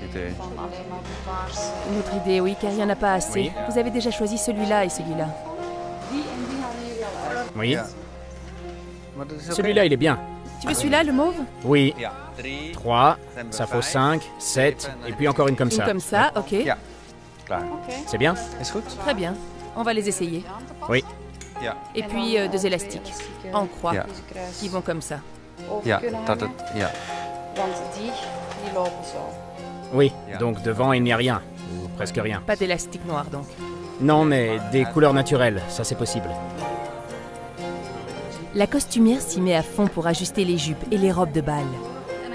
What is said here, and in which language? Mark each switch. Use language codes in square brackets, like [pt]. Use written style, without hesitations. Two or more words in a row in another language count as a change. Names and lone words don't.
[fr] Une autre idée, oui, car il n'y en a pas assez. Oui. Vous avez déjà choisi celui-là et celui-là. Oui. Celui-là, il est bien. Tu veux celui-là, le mauve? Oui. 3, ça faut 5, 7, et puis encore une comme Une ça. comme ça, ok. C'est bien? [nl] Is goed? [fr] Très bien. On va les essayer. Oui. [nl] Ja. [fr] Et puis 2 élastiques, en croix, [nl] Ja. [fr] qui vont comme ça. [nl] Ja, dat het... Ja. [fr] Oui, donc devant, il n'y a rien. Ou presque rien. Pas d'élastique noir, donc. Non, mais des couleurs naturelles, ça c'est possible. La costumière s'y met à fond pour ajuster les jupes et les robes de bal.